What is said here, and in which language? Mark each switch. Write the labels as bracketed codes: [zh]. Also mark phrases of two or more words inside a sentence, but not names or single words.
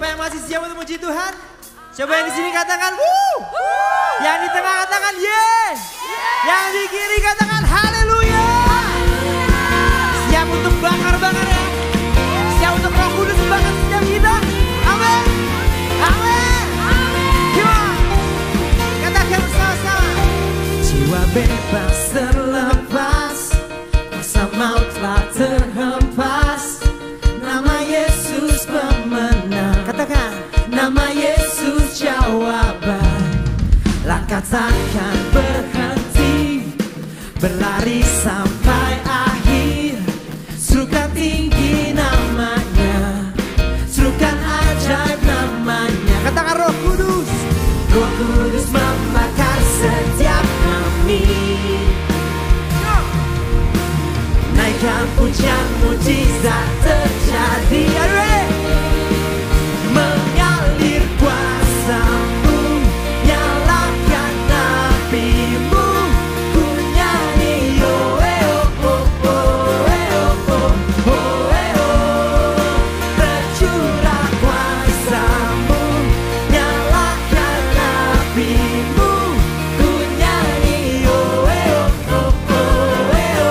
[id] masih siap untuk memuji Tuhan? Coba yang di sini katakan wuh. Yang di tengah katakan yeah. Yang di kiri katakan haleluya. Siap untuk bakar-bakar ya. Siap untuk Roh Kudus bakar setiap kita. Amin. Amin. [en] Come on. [id] Katakan bersama-sama. Jiwa bebas terlepas, kuasa maut telah terhempas. Nama Yesus pemenang. Katakan. Nama Yesus jawaban. Langkah takkan berhenti, berlari sampai akhir. Serukan tinggi namanya, serukan ajaib namanya. Katakan Roh Kudus. Roh Kudus membakar setiap kami. Naikkan pujian, mujizat terjadi. [en] Are you ready? [id] Mengalir kuasa-Mu, nyalakan api-Mu, ku nyanyi oh oh oh oh oh oh oh. Tercurah kuasa-Mu, nyalakan api-Mu, ku nyanyi oh oh oh oh.